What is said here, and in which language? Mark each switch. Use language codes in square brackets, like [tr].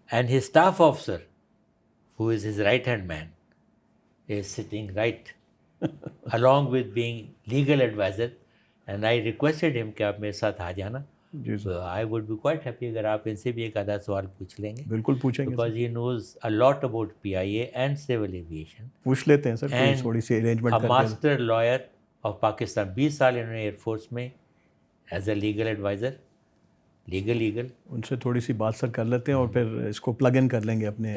[en] and his staff officer who is his right hand man is sitting right along with being legal advisor, and I requested him [ur] کہ آپ میرے ساتھ آ جانا. [en] So I would be quite happy [ur] اگر آپ ان سے بھی ایک آدھا سوال پوچھ لیں گے. بالکل پوچھیں گے. [en] Because he knows a lot about PIA and civil aviation. [ur] پوچھ لیتے ہیں سر، تھوڑی سی ارینجمنٹ کر کے. [en] A master lawyer of Pakistan. [ur] 20 سال انہوں نے ایئر فورس میں [en] as a legal advisor [ur] legal in سے تھوڑی سی بات سر کر لیتے ہیں اور پھر اس کو پلگ ان کر لیں گے اپنے